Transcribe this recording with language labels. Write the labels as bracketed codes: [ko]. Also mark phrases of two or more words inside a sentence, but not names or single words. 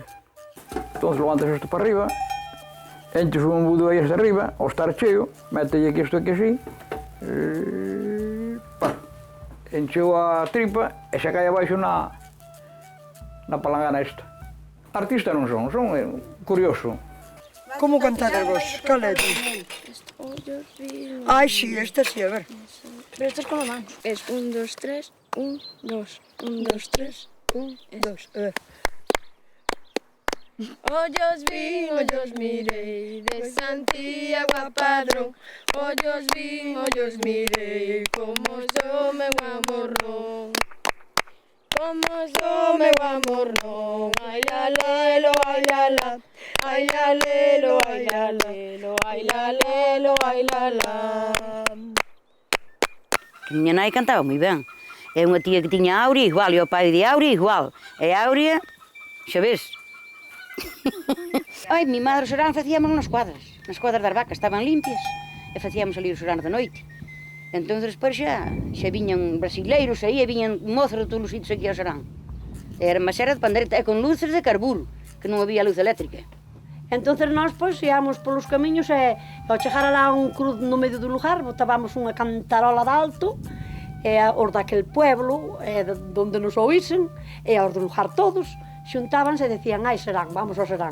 [gl] Entón levantas isto para arriba, enches un embudo aí hasta arriba, ao estar cheo, mételle aquí isto aquí así, encheu a tripa e xa cae abaixo na palangana esta. Artista non son curioso. Como cantadas vos? Cal é tú? Ai, [es] sí, esta sí, a ver. Pero esto es como vamos. Es 1, 2, 3, 1, 2, 1, 2, 3, 1, 2, a ver. [gl] Ollos vin, ollos mirei, de Santiago a Padrón. Ollos vin, ollos mirei, como so meu amor non. Como so meu amor non. Ai la lelo, ai la la. Ai la lelo, ai la lelo, ai la lelo, ai la la. Miña nai cantaba moi ben. É unha tía que tiña Aurea igual, e o pai de Aurea igual. E Aurea, xa ves. Ai, [es] mi madre [gl] o serán facíamos nas cuadras das vacas, estaban limpias, e facíamos ali o serán da noite. Entón, despois xa viñan brasileiros aí, e viñan mozos de todos os sitios aquí ao serán. Era de pandereta, e con luces de carburo, que non había luz eléctrica. Entón, nós, pois, íamos polos camiños e ao chegar alá un cruz no medio do lugar, botábamos unha cantarola de alto, e os daquel pueblo, donde nos oísen, e aos do lugar todos, xuntábanse e decían, ai, serán, vamos ao serán.